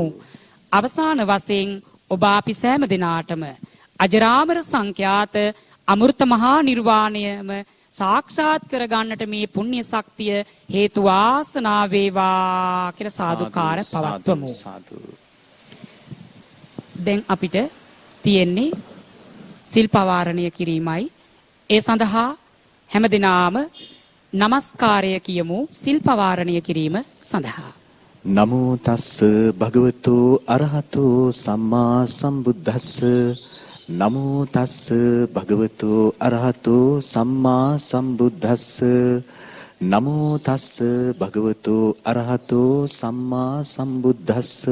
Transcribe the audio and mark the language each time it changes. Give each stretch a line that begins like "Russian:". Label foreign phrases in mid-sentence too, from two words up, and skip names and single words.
Sinhala: අවසාන වශයෙන් ඔබ අපි සෑම දිනාටම අජරාමර සංඛ්‍යාත අමෘත මහා නිර්වාණයම සාක්ෂාත් කර ගන්නට මේ පුණ්‍ය ශක්තිය හේතු වාසනා වේවා කියලා සාදුකාර පවත්වමු. දැන් අපිට තියෙන්නේ සිල් පවාරණය කිරීමයි. ඒ සඳහා හැමදිනාම නමස්කාරය කියමු සිල් පවාරණය කිරීම සඳහා.
Pali: නමෝ තස්ස භගවතු අරහතු සම්මා සම්බුද්දස්ස නමෝ තස්ස භගවතු අරහතු සම්මා සම්බුද්දස්ස නමෝ තස්ස භගවතු අරහතු සම්මා සම්බුද්දස්ස